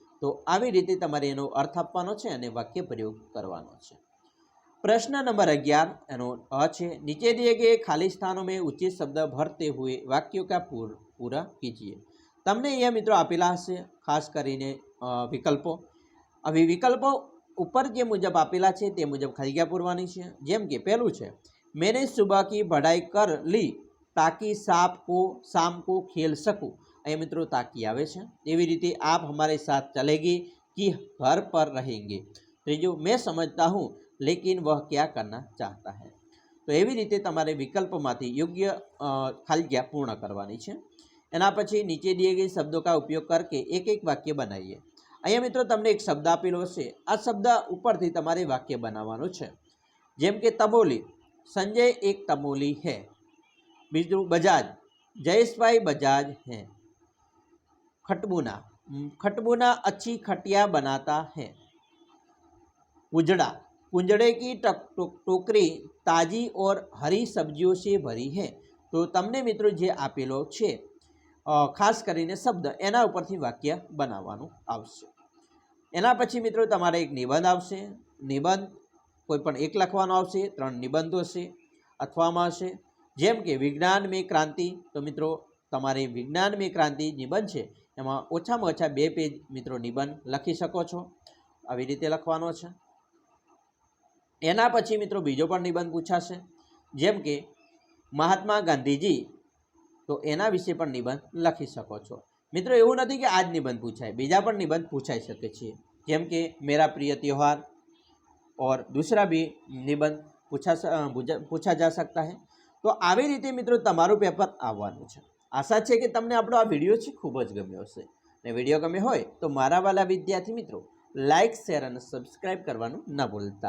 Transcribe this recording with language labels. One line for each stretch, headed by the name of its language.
Gujarati: तो આવી રીતે તમારે એનો અર્થ આપવાનો છે અને વાક્ય પ્રયોગ કરવાનો છે।
Hindi: प्रश्न नंबर 11
Gujarati: एनो अ छे,
Hindi: नीचे दिए गए खाली स्थानों में उचित शब्द भरते हुए वाक्यों का पूरा कीजिए।
Gujarati: તમને અહીંયા મિત્રો આપેલા હશે ખાસ કરીને વિકલ્પો. હવે વિકલ્પો ઉપર જે મુજબ આપેલા છે તે મુજબ ખાલી જગ્યા પૂરવાની છે. જેમ કે પહેલું છે,
Hindi: मैंने सुबह की पढ़ाई कर ली ताकि शाम को खेल सकूं.
Gujarati: અહીંયા મિત્રો તાકી આવે છે. એવી રીતે
Hindi: आप हमारे साथ चलेगी कि घर पर रहेंगे.
Gujarati: ત્રીજું,
Hindi: मैं समझता हूँ लेकिन वह क्या करना चाहता है.
Gujarati: તો એવી રીતે તમારે વિકલ્પમાંથી યોગ્ય ખાલી જગ્યા પૂર્ણ કરવાની છે. એના પછી નીચે
Hindi: દિए गए शब्दों का उपयोग करके एक एक वाक्य बनाइए.
Gujarati: અહીંયા મિત્રો તમને એક શબ્દ આપેલો હશે. આ શબ્દ ઉપરથી તમારે વાક્ય બનાવવાનું છે. જેમ કે તમોલી,
Hindi: संजय एक तमोली है.
Gujarati: બીજું બજાજ,
Hindi: जयेशભાઈ बजाज है. खटबुना, खटबुना अच्छी खटिया बनाता है. उजड़ा, कुंजड़े की टोकरी ताजी और हरी सब्जियों से भरी है.
Gujarati: તો તમને મિત્રો જે આપેલો છે ખાસ કરીને શબ્દ એના ઉપરથી વાક્ય બનાવવાનું આવશે. એના પછી મિત્રો તમારે એક નિબંધ આવશે. નિબંધ કોઈ પણ એક લખવાનો આવશે. 3 નિબંધો હશે અથવામાં હશે. જેમ કે વિજ્ઞાન
Hindi: में क्रांति.
Gujarati: તો મિત્રો તમારે વિજ્ઞાન में क्रांति નિબંધ છે એમાં ઓછામાં ઓછા 2 પેજ મિત્રો નિબંધ લખી શકો છો. આવી રીતે લખવાનો છે. એના પછી મિત્રો બીજો પણ નિબંધ પૂછાશે. જેમ કે મહાત્મા ગાંધીજી. તો એના વિશે પણ નિબંધ લખી શકો છો. મિત્રો એવું નથી કે આ જ નિબંધ પૂછાય, બીજા પણ નિબંધ પૂછાઈ શકે છે. જેમ કે
Hindi: मेरा प्रिय त्योहार और दूसरा भी निबंध पूछा जा सकता है.
Gujarati: તો આવી રીતે મિત્રો તમારું પેપર આવવાનું છે. આશા છે કે તમને આપણો આ વિડીયો છે ખૂબ જ ગમ્યો હશે. ને વિડીયો ગમ્યો હોય તો મારા વાલા વિદ્યાર્થી મિત્રો લાઇક, શેર અને સબસ્ક્રાઈબ કરવાનું ન ભૂલતા.